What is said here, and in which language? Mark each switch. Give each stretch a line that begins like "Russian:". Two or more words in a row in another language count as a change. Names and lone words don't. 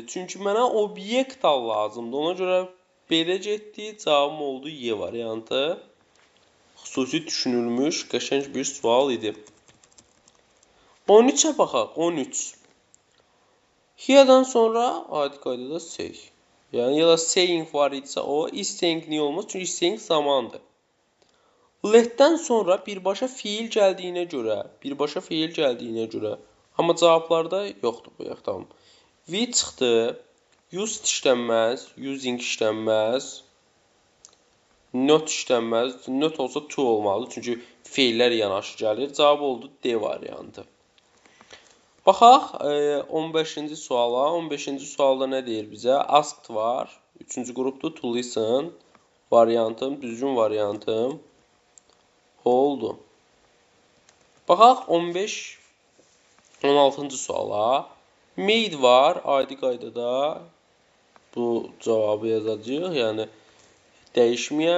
Azerbaijani: Çünki mənə obyekt lazımdır. Ona görə B-də getdi, cavabım oldu Y variantı. Xüsusi düşünülmüş, qəşəng bir sual idi. 13-ə baxaq, 13. Here-dan sonra adi qaydada say. Yəni, ya da saying var idisə o,
English: is saying
Azerbaijani: niyə olmaz? Çünki
English: is saying
Azerbaijani: zamandır. Let-dən sonra birbaşa fiil gəldiyinə görə, amma cavablarda yoxdur bu yox, tamam. We çıxdı, used işlənməz, using işlənməz, not işlənməz, not olsa to olmalıdır, çünki feillər yanaşı gəlir. Cavab oldu D variantı. Baxaq 15-ci suala. 15-ci sualda nə deyir bizə? Asked var. 3-cü qrupdur. To listen variantım, düzgün variantım oldu. Baxaq 16-cı suala. Made var. Adi qaydada bu cavabı yazacağıq. Yəni dəyişməyən.